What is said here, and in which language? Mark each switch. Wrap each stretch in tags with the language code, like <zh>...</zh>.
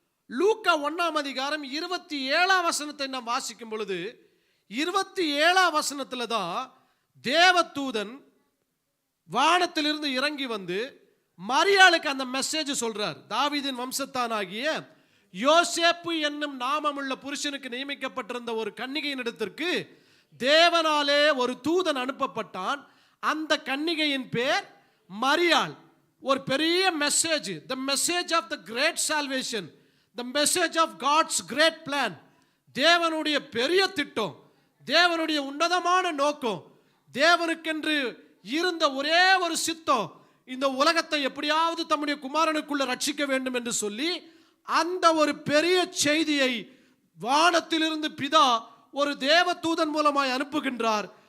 <ta>லூக்கா 1ஆம் அதிகாரம் 27ஆம் வசனத்தை நாம் வாசிக்கும் பொழுது 27ஆம் வசனத்துல தான் தேவதூதன் வானத்திலிருந்து இறங்கி வந்து மரியாளுக்கு அந்த மெசேஜ் சொல்றார். தாவீதின் வம்சத்தானாகிய யோசேப்பு என்னும் நாமமுள்ள புருஷனுக்கு நியமிக்கப்பட்டிருந்த ஒரு கன்னிகையின் இடத்திற்கு தேவனாலே ஒரு தூதன் அனுப்பப்பட்டான். அந்த கன்னிகையின் பேர் மரியாள். ஒரு பெரிய message,</ta> <en>the message of the great salvation, the message of God's great plan.</en> <ta>தேவனுடைய பெரிய திட்டம், தேவனுடைய உன்னதமான நோக்கம், தேவனுக்கென்று இருந்த ஒரே ஒரு சித்தம், இந்த உலகத்தை எப்படியாவது தம்முடைய குமாரனுக்குள்ள ரட்சிக்க வேண்டும் என்று சொல்லி அந்த ஒரு பெரிய செய்தியை வானத்திலிருந்து பிதா ஒரு தேவதூதன் மூலமாய் அனுப்புகின்றார்.</ta>